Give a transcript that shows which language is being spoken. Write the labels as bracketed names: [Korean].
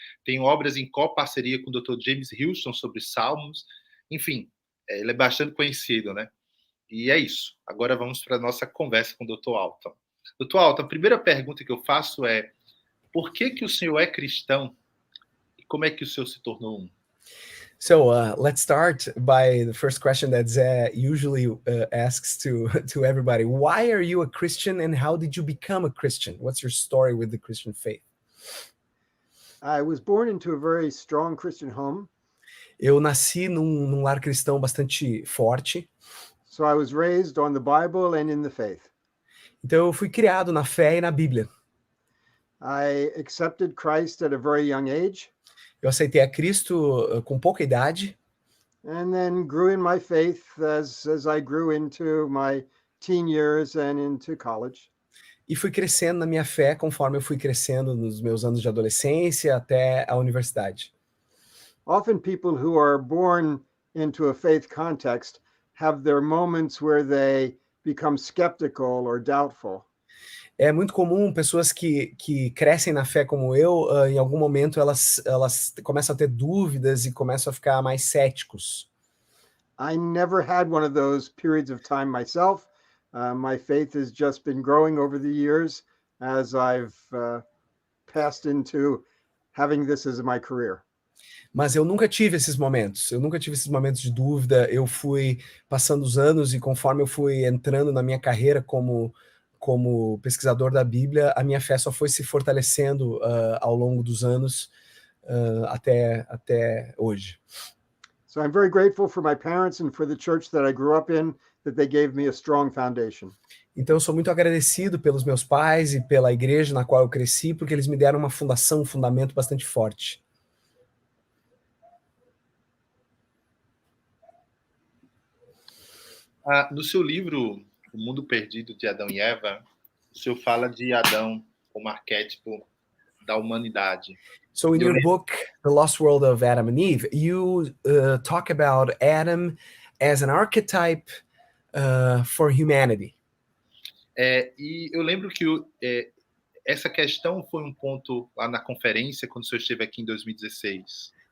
[Portuguese] Tem obras em coparceria com o Dr. James Houston sobre Salmos. Enfim, ele é bastante conhecido, né? E é isso. Agora vamos para a nossa conversa com o Dr. Walton. Dr. Walton, a primeira pergunta que eu faço é: por que o senhor é cristão e como é que o senhor se tornou um? [English] So let's start by the first question that Zé usually asks to everybody. Why are you a Christian and how did you become a Christian? What's your story with the Christian faith? I was born into a very strong Christian home. [Portuguese] Eu nasci num lar cristão bastante forte. [English] So I was raised on the Bible and in the faith. [Portuguese] Então eu fui criado na fé e na Bíblia. [English] I accepted Christ at a very young age. [Portuguese] Eu aceitei a Cristo com pouca idade. [English] And then grew in my faith as I grew into my teen years and into college. [Portuguese] E fui crescendo na minha fé conforme eu fui crescendo nos meus anos de adolescência até a universidade. [English] Often people who are born into a faith context have their moments where they become skeptical or doubtful. [Portuguese] É muito comum pessoas que crescem na fé como eu, em algum momento elas começam a ter dúvidas e começam a ficar mais céticos. [English] I never had one of those periods of time myself. My faith has just been growing over the years as I've passed into having this as my career. [Portuguese] Mas eu nunca tive esses momentos. Eu nunca tive esses momentos de dúvida. Eu fui passando os anos e conforme eu fui entrando na minha carreira como pesquisador da Bíblia, a minha fé só foi se fortalecendo ao longo dos anos até hoje. [English] So I'm very grateful for my parents and for the church that I grew up in, that they gave me a strong foundation. [Portuguese] Então eu sou muito agradecido pelos meus pais e pela igreja na qual eu cresci, porque eles me deram uma fundação, um fundamento bastante forte. No seu livro, O Mundo Perdido de Adão e Eva, o senhor fala de Adão como arquétipo da humanidade. [English] So in your book, The Lost World of Adam and Eve, you talk about Adam as an archetype for humanity. [Portuguese] E eu lembro que essa questão foi ponto lá na conferência, quando o senhor esteve aqui em 2016.